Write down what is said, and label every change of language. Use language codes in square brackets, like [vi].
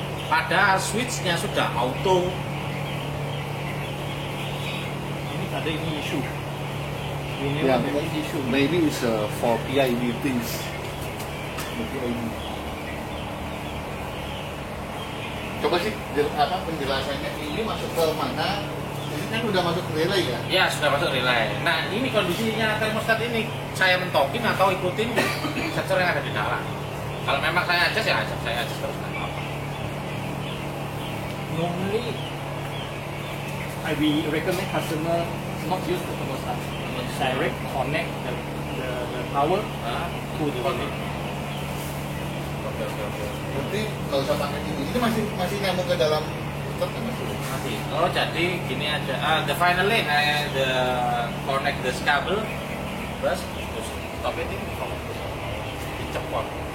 [id] Padahal switchnya sudah auto. Ini ada ini issue. Ini Ya, ada issue. [en] maybe it's for PID things. The PID. [id] Coba sih penjelasannya ini masuk ke mana? Ini kan udah masuk ke relay ya? Ya sudah masuk relay. Nah ini kondisinya termostat ini saya mentokin atau ikutin sensor yang ada di dalam. Kalau memang saya adjust ya saya adjust terus. Nggak apa-apa. [en] Normally, I will recommend customer not use the thermostat. Direct connect the power to the unit. [id] Oke. Berarti nggak usah pakai ini. Ini masih nyambung ke dalam laptop kan masih? Masih. Oh jadi gini aja. The final link, the connect this cable, terus stop it ini, dicepot.